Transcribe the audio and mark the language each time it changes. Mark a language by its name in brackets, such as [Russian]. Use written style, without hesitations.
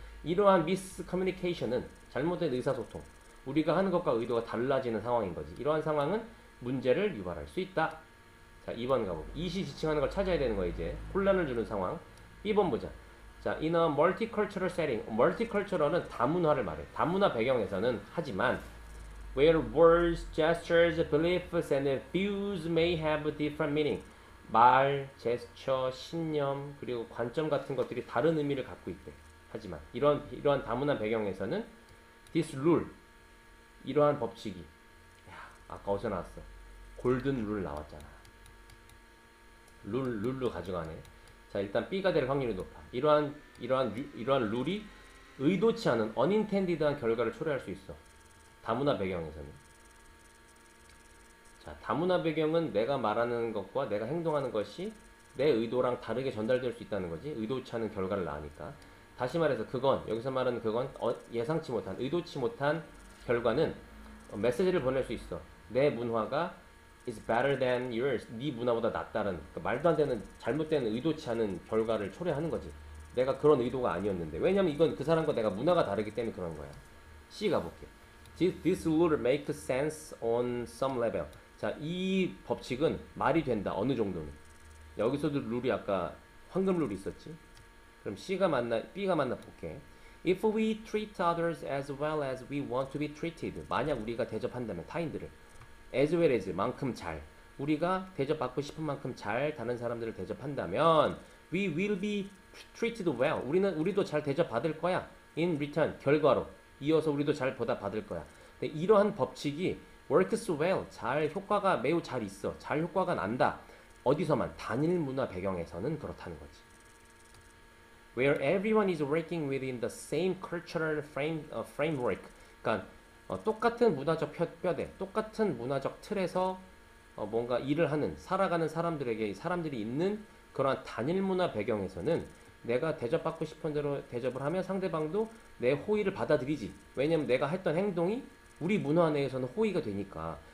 [Korean] 이러한 miscommunication은 잘못된 의사소통. 우리가 하는 것과 의도가 달라지는 상황인 거지. 이러한 상황은 문제를 유발할 수 있다. 자, 2번 가볼게. 이시 지칭하는 걸 찾아야 되는 거야, 이제. 혼란을 주는 상황. B번 보자. 자, [English] in a multicultural setting. [Korean] multicultural은 다문화를 말해. 다문화 배경에서는 하지만 [English] where words, gestures, beliefs, and views may have different meaning. [Korean] 말, 제스처, 신념, 그리고 관점 같은 것들이 다른 의미를 갖고 있대. 하지만 이러한 다문화 배경에서는 [English] this rule, [Korean] 이러한 법칙이, 아까 어디서 나왔어? 골든 룰 나왔잖아. 룰로 가져가네. 자, 일단 B가 될 확률이 높아. 이러한 룰이 의도치 않은 unintended한 결과를 초래할 수 있어. 다문화 배경에서는. 자, 다문화 배경은 내가 말하는 것과 내가 행동하는 것이 내 의도랑 다르게 전달될 수 있다는 거지. 의도치 않은 결과를 낳으니까. 다시 말해서 여기서 말하는 그건 예상치 못한, 의도치 못한 결과는 메시지를 보낼 수 있어. 내 문화가 [English] is better than yours. [Korean] 네 문화보다 낫다는, 그러니까 말도 안 되는 잘못된 의도치 않은 결과를 초래하는 거지. 내가 그런 의도가 아니었는데. 왜냐면 이건 그 사람과 내가 문화가 다르기 때문에 그런 거야. C 가볼게. [English] This would make sense on some level. [Korean] 자, 이 법칙은 말이 된다. 어느 정도는. 여기서도 룰이 아까 황금 룰이 있었지. 그럼 B가 맞나 볼게. [English] If we treat others as well as we want to be treated. [Korean] 만약 우리가 대접한다면 타인들을 as well as 만큼 잘, 우리가 대접받고 싶은 만큼 잘 다른 사람들을 대접한다면 [English] we will be treated well. [Korean] 우리도 잘 대접받을 거야. [English] in return, [Korean] 결과로 이어서 우리도 잘 보답받을 거야. 근데 이러한 법칙이 [English] works well, [Korean] 효과가 매우 잘 있어. 잘 효과가 난다. 어디서만? 단일 문화 배경에서는 그렇다는 거지. [English] Where everyone is working within the same cultural framework. [Korean] 그러니까 똑같은 문화적 뼈대, 똑같은 문화적 틀에서 뭔가 일을 하는, 살아가는 사람들이 있는 그러한 단일 문화 배경에서는 내가 대접받고 싶은 대로 대접을 하면 상대방도 내 호의를 받아들이지. 왜냐면 내가 했던 행동이 우리 문화 내에서는 호의가 되니까.